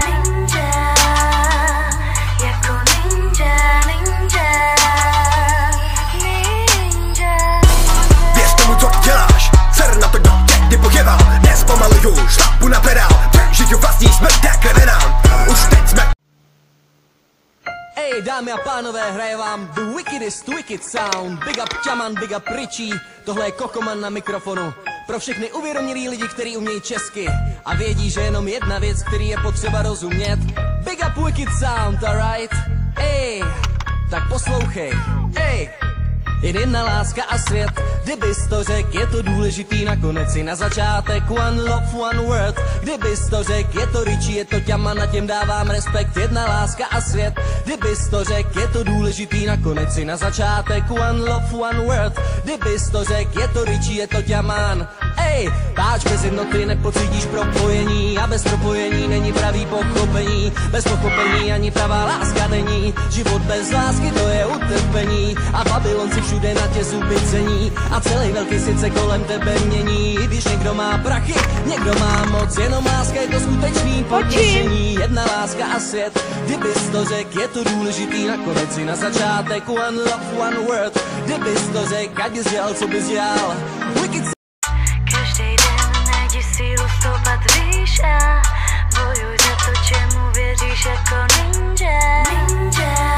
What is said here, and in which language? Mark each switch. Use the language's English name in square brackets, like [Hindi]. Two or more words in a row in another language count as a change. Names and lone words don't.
[Czech] Ninja, jako ninja, ninja, ninja. Věř tomu, co děláš, ser na to, kdo tehdy pochyval. Nezpomaluju, šlapu na pedál, přežiju vlastní smrt jak revenant. Už teď jsme... Ej, dámy a pánové, hraje vám The Wickedest Wicked Sound. [English] Big up Čaman, big up Richie. [Czech] Tohle je Kokoman na mikrofonu. Pro všechny uvědomělý lidi, kteří umějí česky a vědí, že jenom jedna věc, který je potřeba rozumět. [English] Big up Wicked Sound, alright? [Czech] Ej, tak poslouchej. Ej, jen jedna láska a svět, kdybys to řek, je to důležitý, nakonec si na začátek. [English] One love, one word, [Czech] kdybys to řek, je to Richie, je to Ťaman, a těm dávám respekt. Jedna láska a svět, kdybys to řek, je to důležitý, nakonec si na začátek. [English] One love, one word, [Czech] kdybys to řek, je to Richie, je to Ťaman. Ej, páč bez jednoty nepocítíš propojení a bez propojení není pravý pochopení. Bez pochopení ani pravá láska není. Život bez lásky to je utrpení a Babylon si všude na tě zuby cení a celý velký svět se kolem tebe mění. Když někdo má prachy, někdo má moc, jenom láska je to skutečný potěšení. Jedna láska a svět, kdybys to řek, je to důležitý, nakonec si na začátek. [English] One love, one word, [Czech] kdybys to řek, ať bys dělal, co bys dělal. Každý den najdi sílu stoupat výš a bojuj za to, čemu věříš jako ninja. Ninja,